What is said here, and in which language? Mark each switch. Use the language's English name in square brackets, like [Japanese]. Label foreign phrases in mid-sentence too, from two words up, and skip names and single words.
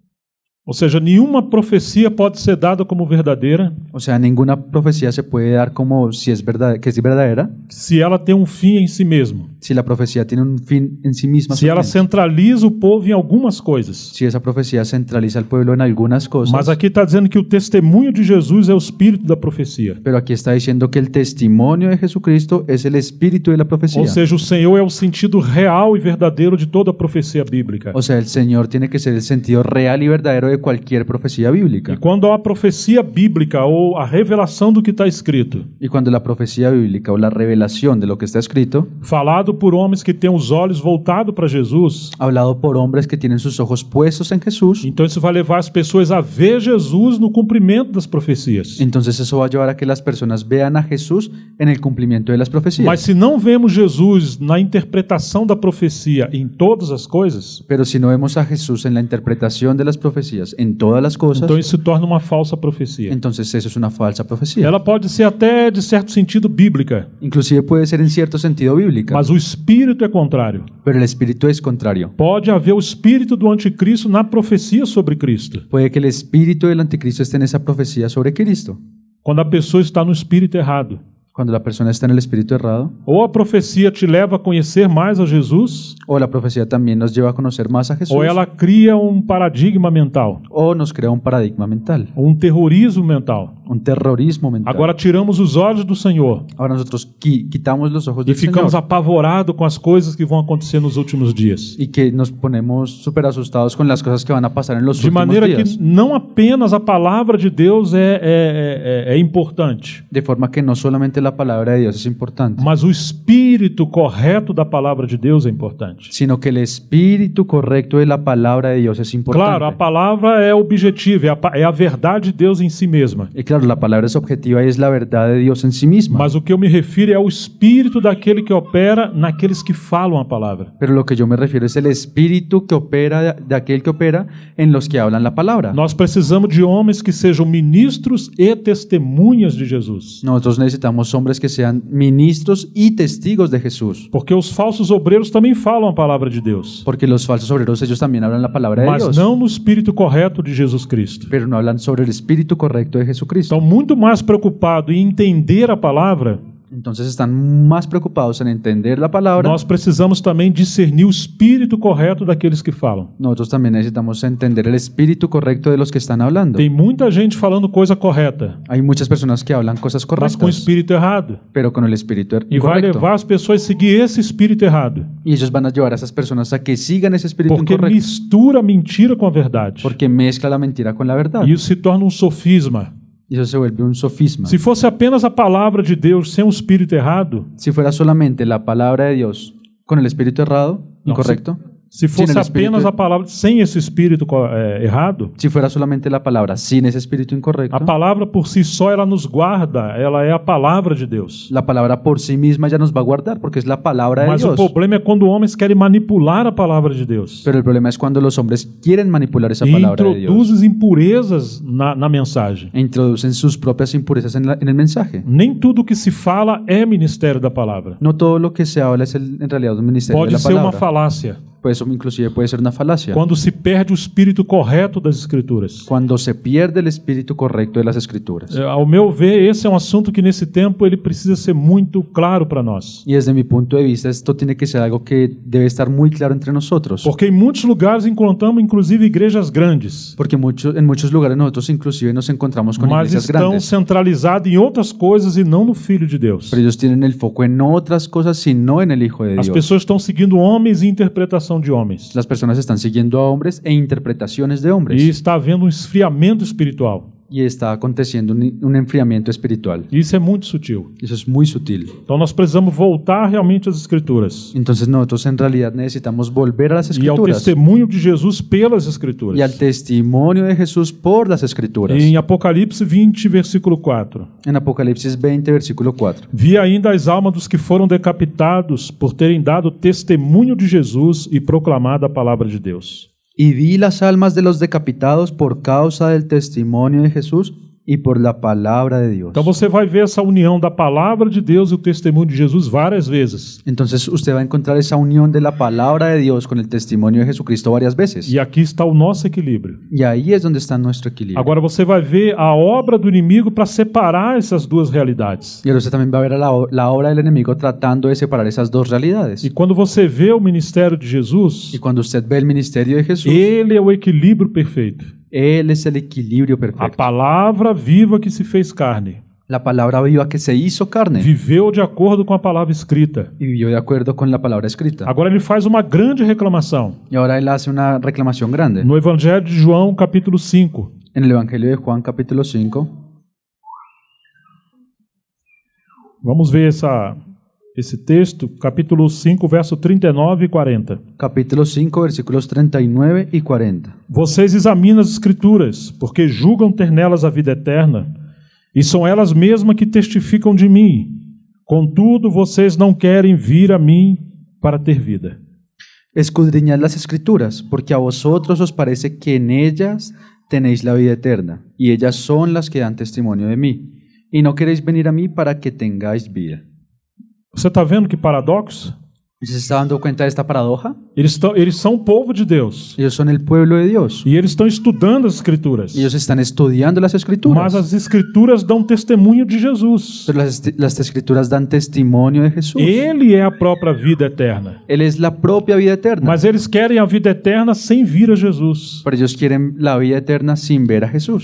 [Portuguese] Ou seja, nenhuma profecia pode ser dada como verdadeira [Spanish] O sea, ninguna profecía se puede dar como si es verdad, que es verdadera, [Portuguese] se ela tem um fim em si mesmo. [Spanish] si la profecía tiene un fin en sí misma. [Portuguese] Se ela [Spanish] solamente. [Portuguese] centraliza o povo em algumas coisas. [Spanish] Si esa profecía centraliza al pueblo en algunas cosas. [Portuguese] Mas aqui está dizendo que o testemunho de Jesus é o espírito da profecia. [Spanish] Pero aquí está diciendo que el testimonio de Jesucristo es el espíritu de la profecía. [Portuguese] Ou seja, o Senhor é o sentido real e verdadeiro de toda a profecia bíblica. [Spanish] O sea, el Señor tiene que ser el sentido real y verdadero de cualquier profecía bíblica. [Portuguese] E quando há a profecia bíblica ou a revelação do que está escrito, [Spanish] Y cuando la profecía bíblica o la revelación de lo que está escrito, [Portuguese] falado por homens que têm os olhos voltados para Jesus, [Spanish] hablado por hombres que tienen sus ojos puestos en Jesús, [Portuguese] então isso vai levar as pessoas a ver Jesus no cumprimento das profecias. [Spanish] entonces eso va a llevar a que las personas vean a Jesús en el cumplimiento de las profecías. [Portuguese] Mas se não vemos Jesus na interpretação da profecia em todas as coisas, [Spanish] Pero si no vemos a Jesús en la interpretación de las profecías en todas las cosas, [Portuguese] então isso se torna uma falsa profecia. [Spanish] entonces eso es una falsa profecía. [Portuguese] Ela pode ser até, de certo sentido, bíblica, [Spanish] Inclusive puede ser en cierto sentido bíblica, [Portuguese] mas o espírito é contrário. [Spanish] pero el espíritu es contrario. [Portuguese] Pode haver o espírito do anticristo na profecia sobre Cristo, [Spanish] Puede que el espíritu del anticristo esté en esa profecía sobre Cristo, [Portuguese] quando a pessoa está no espírito errado. [Spanish] cuando la persona está en el espíritu errado, [Portuguese] Ou a profecia te leva a conhecer mais a Jesus, [Spanish] o la profecía también nos lleva a conocer más a Jesús, [Portuguese] ou ela cria um paradigma mental, [Spanish] o nos crea un paradigma mental, [Portuguese] um terrorismo mental. [Spanish] un terrorismo mental. [Portuguese] Agora tiramos os olhos do Senhor [Spanish] Ahora nosotros quitamos los ojos [Portuguese] e [Spanish] del [Portuguese] ficamos [Spanish] Señor [Portuguese] apavorados com as coisas que vão acontecer nos últimos dias. [Spanish] y que nos ponemos súper asustados con las cosas que van a pasar en los [Portuguese] De [Spanish] últimos [Portuguese] maneira [Spanish] días. [Portuguese] que não apenas a palavra de Deus é importante, [Spanish] De forma que no solamente la palabra de Dios es importante, [Portuguese] mas o espírito correto da palavra de Deus é importante. [Spanish] sino que el espíritu correcto de la palabra de Dios es importante. [Portuguese] Claro, a palavra é objetiva, é a verdade de Deus em si mesma. [Spanish] Y claro, la palabra es objetiva y es la verdad de Dios en sí misma. [Portuguese] Mas o que eu me refiro é ao espírito daquele que opera naqueles que falam a palavra. [Spanish] Pero lo que yo me refiero es el espíritu que opera, de aquel que opera en los que hablan la palabra. [Portuguese] Nós precisamos de homens que sejam ministros e testemunhas de Jesus. [Spanish] Nosotros necesitamos hombres que sean ministros y testigos de Jesús. [Portuguese] Porque os falsos obreiros também falam a palavra de Deus, [Spanish] Porque los falsos obreros, ellos también hablan la palabra de [Portuguese] mas [Spanish] Dios, [Portuguese] não no espírito correto de Jesus Cristo. [Spanish] pero no hablan sobre el espíritu correcto de Jesucristo. [Portuguese] Estão muito mais preocupados em entender a palavra [Spanish] Entonces están más preocupados en entender la palabra. [Portuguese] Nós precisamos também discernir o espírito correto daqueles que falam. [Spanish] Nosotros también necesitamos entender el espíritu correcto de los que están hablando. [Portuguese] Tem muita gente falando coisa correta, [Spanish] Hay muchas personas que hablan cosas [Portuguese] mas com o [Spanish] correctas, [Portuguese] espírito errado. [Spanish] pero con el espíritu [Portuguese] E vai [Spanish] incorrecto. [Portuguese] levar as pessoas a seguir esse espírito errado. [Spanish] Y ellos van a llevar a esas personas a que sigan ese espíritu [Portuguese] Porque [Spanish] incorrecto, [Portuguese] mistura a mentira com a verdade. [Spanish] porque mezcla la mentira con la verdad. [Portuguese] E isso se torna um sofisma. [Spanish] Y eso se vuelve un sofisma. [Portuguese] Se fosse apenas a palavra de Deus sem o espírito errado, [Spanish] Si fuera solamente la palabra de Dios con el espíritu errado, No, incorrecto, [Portuguese] se fosse [Spanish] Sin el espírito- [Portuguese] apenas a palavra sem esse espírito errado, [Spanish] si fuera solamente la palabra sin ese espíritu incorrecto, [Portuguese] a palavra por si só ela nos guarda, ela é a palavra de Deus. [Spanish] la palabra por sí misma ya nos va a guardar porque es la palabra de [Portuguese] Mas o [Spanish] Dios. [Portuguese] problema é quando homens querem manipular a palavra de Deus [Spanish] Pero el problema es cuando los hombres quieren manipular esa [Portuguese] e [Spanish] palabra de Dios [Portuguese] introduzem impurezas na mensagem. [Spanish] e introducen sus propias impurezas en el mensaje. [Portuguese] Nem tudo que se fala é ministério da palavra. [Spanish] No todo lo que se habla es en realidad un ministerio de [Portuguese] Pode [Spanish] la [Portuguese] ser uma [Spanish] palabra. [Portuguese] falácia, [Spanish] Pues eso inclusive puede ser una falacia. [Portuguese] quando se perde o espírito correto das Escrituras. [Spanish] Cuando se pierde el espíritu correcto de las escrituras. [Portuguese] Ao meu ver, esse é um assunto que nesse tempo ele precisa ser muito claro para nós. [Spanish] Y desde mi punto de vista esto tiene que ser algo que debe estar muy claro entre nosotros. [Portuguese] Porque em muitos lugares encontramos inclusive igrejas grandes, [Spanish] Porque en muchos lugares nosotros inclusive nos encontramos con [Portuguese] mas [Spanish] iglesias [Portuguese] estão [Spanish] grandes. [Portuguese] centralizadas em outras coisas e não no Filho de Deus. [Spanish] Pero ellos tienen el foco en otras cosas, sino en el Hijo de [Portuguese] As [Spanish] Dios. [Portuguese] pessoas estão seguindo homens e interpretação de homens. [Spanish] Las personas están siguiendo a hombres e interpretaciones de [Portuguese] E [Spanish] hombres. [Portuguese] está havendo um esfriamento espiritual. [Spanish] Y está aconteciendo un enfriamiento espiritual. [Portuguese] E isso é muito sutil. [Spanish] Eso es muy sutil. [Portuguese] Então nós precisamos voltar realmente às Escrituras [Spanish] Entonces nosotros en realidad necesitamos volver a las [Portuguese] e ao [Spanish] escrituras [Portuguese] testemunho de Jesus pelas Escrituras. [Spanish] y al testimonio de Jesús por las escrituras. [Portuguese] Em Apocalipse 20, versículo 4. [Spanish] En Apocalipsis 20, versículo 4. [Portuguese] Vi ainda as almas dos que foram decapitados por terem dado testemunho de Jesus e proclamado a palavra de Deus. [Spanish] Y vi las almas de los decapitados por causa del testimonio de Jesús y por la palabra de Dios. [Portuguese] Então você vai ver essa união da palavra de Deus e o testemunho de Jesus várias vezes. [Spanish] Entonces usted va a encontrar esa unión de la palabra de Dios con el testimonio de Jesucristo varias veces. [Portuguese] E aqui está o nosso equilíbrio. [Spanish] Y ahí es donde está nuestro equilibrio. [Portuguese] Agora você vai ver a obra do inimigo para separar essas duas realidades. [Spanish] Y ahora usted también va a ver la obra del enemigo tratando de separar esas dos realidades. [Portuguese] E quando você vê o ministério de Jesus, [Spanish] Y cuando usted ve el ministerio de Jesús, [Portuguese] ele é o equilíbrio perfeito. [Spanish] Él es el equilibrio [Portuguese] A [Spanish] perfecto. [Portuguese] palavra viva que se fez carne. [Spanish] La palabra viva que se hizo carne [Portuguese] Viveu de acordo com a palavra escrita. [Spanish] y vivió de acuerdo con la palabra escrita. [Portuguese] Agora ele faz uma grande reclamação. [Spanish] Y ahora él hace una reclamación grande. [Portuguese] No Evangelho de João, capítulo 5. [Spanish] En el Evangelio de Juan, capítulo 5, [Portuguese] Vamos ver esse texto, capítulo 5, verso 39 e 40. [Spanish] capítulo 5, versículos 39 y 40. [Portuguese] Vocês examinam as Escrituras, porque julgam ter nelas a vida eterna, e são elas mesmas que testificam de mim. Contudo, vocês não querem vir a mim para ter vida. [Spanish] Escudriñad las Escrituras, porque a vosotros os parece que en ellas tenéis la vida eterna, y ellas son las que dan testimonio de mí, y no queréis venir a mí para que tengáis vida. [Portuguese] Você está vendo que paradoxo? [Spanish] ¿Se está dando cuenta de esta paradoja? [Portuguese] Eles são o povo de Deus, [Spanish] Ellos son el pueblo de Dios, [Portuguese] e eles estão estudando as Escrituras. [Spanish] ellos están estudiando las [Portuguese] Mas [Spanish] Escrituras, [Portuguese] as Escrituras dão testemunho de Jesus. [Spanish] pero las Escrituras dan testimonio de Jesús. [Portuguese] Ele é a própria vida eterna. [Spanish] Él es la propia vida eterna, [Portuguese] Mas eles querem a vida eterna sem vir a Jesus. [Spanish] pero ellos quieren la vida eterna sin ver a Jesús.